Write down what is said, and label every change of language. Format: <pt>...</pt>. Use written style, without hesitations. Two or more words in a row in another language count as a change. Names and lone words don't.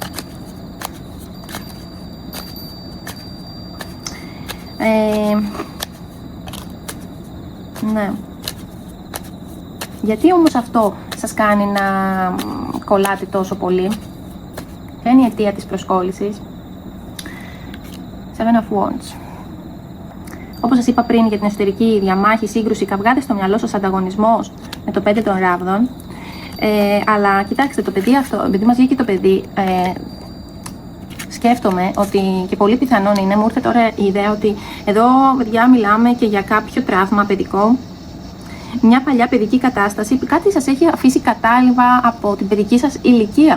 <el>Ναι. Γιατί όμως αυτό σας κάνει να κολλάτε τόσο πολύ? Ποια είναι η αιτία της προσκόλλησης?</el> <en>Seven of Wands.</en> <el>Όπως σας είπα πριν για την εσωτερική διαμάχη, σύγκρουση, καυγάτε στο μυαλό σας, ανταγωνισμός με το 5 των ράβδων. Αλλά κοιτάξτε, το παιδί αυτό, επειδή μας βγήκε το παιδί, σκέφτομαι ότι και πολύ πιθανόν είναι, μου ήρθε τώρα η ιδέα ότι εδώ, παιδιά, μιλάμε και για κάποιο τραύμα παιδικό, μια παλιά παιδική κατάσταση, κάτι σας έχει αφήσει κατάλοιπα από την παιδική σας ηλικία.</el>